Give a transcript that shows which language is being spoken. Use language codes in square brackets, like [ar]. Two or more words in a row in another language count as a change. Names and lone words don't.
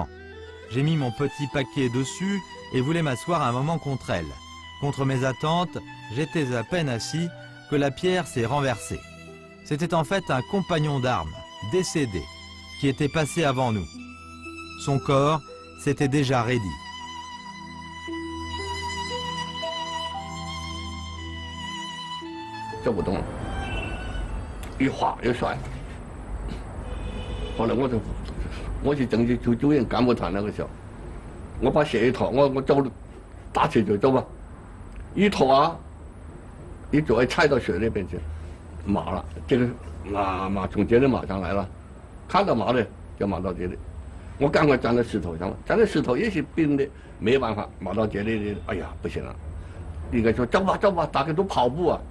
[fr] J'ai mis mon petit paquet dessus et voulais m'asseoir un moment contre elle. Contre mes attentes, j'étais à peine assis que la pierre s'est renversée. C'était en fait un compagnon d'armes, décédé, qui était passé avant nous. Son corps s'était déjà raidi. [zh] 走不动了，一滑一摔。后来我去政治处主任干部团那个时候，我把鞋一脱，我走了，打起就走吧，一脱啊，一脚踩到雪那边去，麻了，这个麻从这里麻上来了，看到麻的就麻到这里，我赶快站在石头上了，站在石头也是冰的，没办法，麻到这里的，哎呀不行了，应该说走吧走吧，大家都跑步啊。